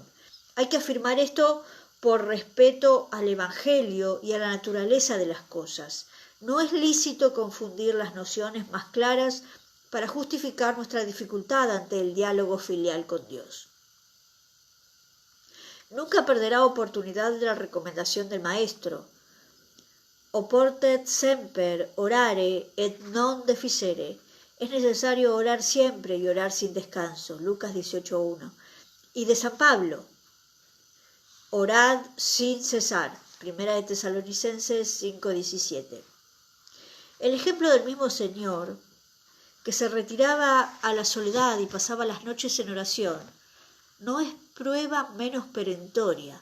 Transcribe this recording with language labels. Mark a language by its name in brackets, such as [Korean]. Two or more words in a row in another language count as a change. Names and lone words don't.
[Spanish] Hay que afirmar esto por respeto al Evangelio y a la naturaleza de las cosas. No es lícito confundir las nociones más claras para justificar nuestra dificultad ante el diálogo filial con Dios. Nunca perderá oportunidad de la recomendación del Maestro. [Latin] Oportet semper orare et non deficere. [Spanish] Es necesario orar siempre y orar sin descanso. Lucas 18:1. Y de San Pablo, orad sin cesar. Primera de Tesalonicenses 5:17. El ejemplo del mismo Señor, que se retiraba a la soledad y pasaba las noches en oración, no es prueba menos perentoria.